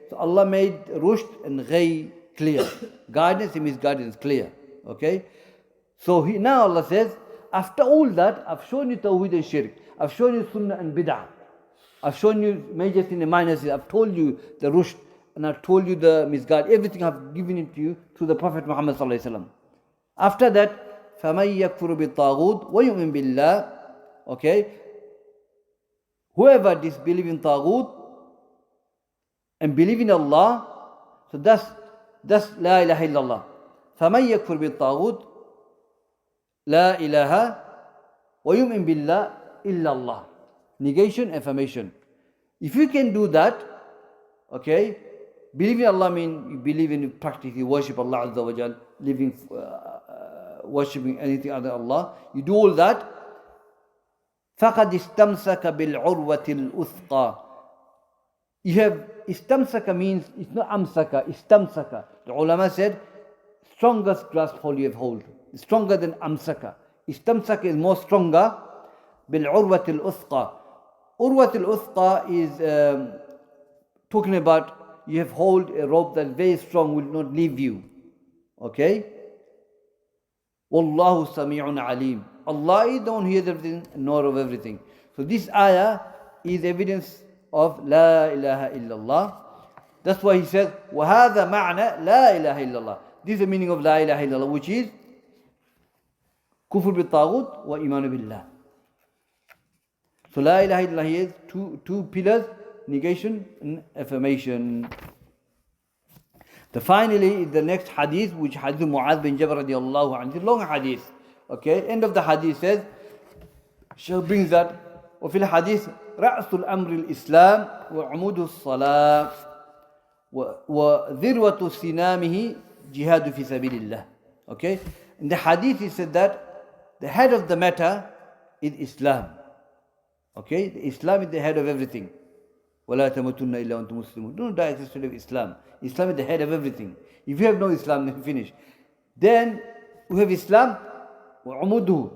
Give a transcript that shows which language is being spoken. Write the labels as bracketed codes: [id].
[en] So Allah made rushd and ghay clear. Guidance and misguidance clear. Okay? So now Allah says, after all that, I've shown you tawheed and shirk. I've shown you sunnah and bid'ah. I've shown you major sin and minor sin. I've told you the rushd and I've told you the misguidance. Everything I've given it to you through the Prophet Muhammad sallallahu alaihi wasallam. After that, [ar] فَمَنْ يَكْفُرُ بِالطَّاغُوتِ وَيُؤْمِنْ بِاللَّهِ. [en] Okay? Whoever disbelieves in taghut and believe in Allah, so that's La ilaha illallah. [ar] فَمَنْ يَكْفُرْ بِالطَّاغُوتِ La ilaha وَيُؤْمِنْ بِاللَّهِ إِلَّا اللَّهِ. [en] Negation, affirmation. If you can do that, okay, believe in Allah means you believe in practice, you worship Allah Azza wa Jal, living worshipping anything other than Allah, you do all that, [ar] فَقَدْ اسْتَمْسَكَ بِالْعُرْوَةِ الْأُثْقَى. [en] You have, istamsaka means, it's not amsaka, istamsaka. The ulama said, strongest grasp hold you have hold. It's stronger than amsaka. Istamsaka is more stronger. [ar] بِالْعُرْوَةِ الْأُثْقَى. [en] Urwat al-Uthqa is talking about you have hold a rope that is very strong, will not leave you. Okay? Wallahu sami'un alim. Allah is the one who hears everything, knower of everything. So this ayah is evidence of La ilaha illallah. That's why he says, [ar] وَهَذَا مَعْنَى لَا إِلَهَ إِلَّا اللَّهِ. [en] This is the meaning of La ilaha illallah, which is kufr bil-taghut wa iman billah. So La ilaha illallah is two pillars, negation and affirmation. Finally, the next hadith, which hadith Mu'adh bin Jabal radiallahu anhu, long hadith. Okay, end of the hadith says, Shaykh brings that, [ar] وفي الحديث رأس الأمر الإسلام وعمود الصلاة وذروة سنامه جهاد في سبيل الله. [en] Okay, in the hadith he said that the head of the matter is Islam. Okay, Islam is the head of everything. [ar] وَلَا تَمُتُنَّ إِلَّا وَأَنْتُمْ مُسْلِمُونَ. [en] Do not die except of Islam. Islam is the head of everything. If you have no Islam, then finish. Then we have Islam. وَعُمُدُهُ.